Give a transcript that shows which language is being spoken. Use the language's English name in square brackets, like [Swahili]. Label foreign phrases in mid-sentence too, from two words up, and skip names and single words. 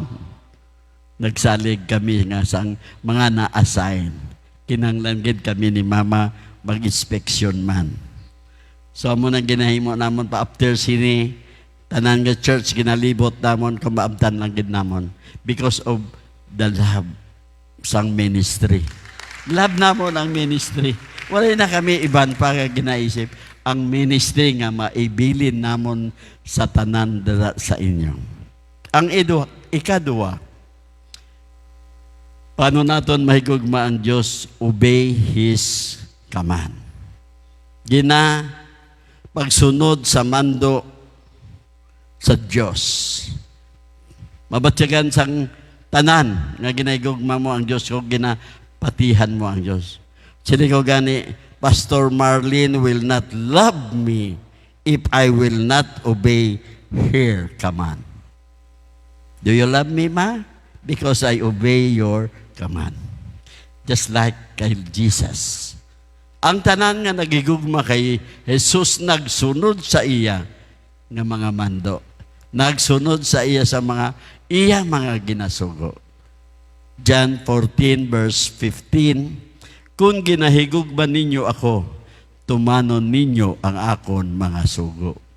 [Hiligaynon] Nagsalig kami nga sang mga na-assign. Kinanglan gid kami ni Mama mag-inspeksyon man. So mo nang ginahimo namon pa after sini tanan nga church ginalibot namon kung maabtan lang gid namon [English] because of the love [Hiligaynon] sang ministry. Love namon ang ministry. Wala na kami iban pa nga ginaisip ang ministry nga maibilin namon sa tanan dala sa inyo. Ang ikadua, paano naton mahigugma ang Diyos? [English] Obey His command. [Hiligaynon] Pagsunod sa mando sa Diyos. Mabatyagan sang tanan nga ginahigugma mo ang Diyos kung ginapatihan mo ang Diyos. Sili ko gani, [English] Pastor Marlene will not love me if I will not obey hear command. Do you love me, ma? Because I obey your command. Just like kay Jesus. [Hiligaynon] Ang tanan nga nagigugma kay Jesus nagsunod sa iya nga mga mando. Nagsunod sa iya sa mga ginasugo. John 14 verse 15, kung ginahigugma ninyo ako, tumanon ninyo ang akon mga sugo.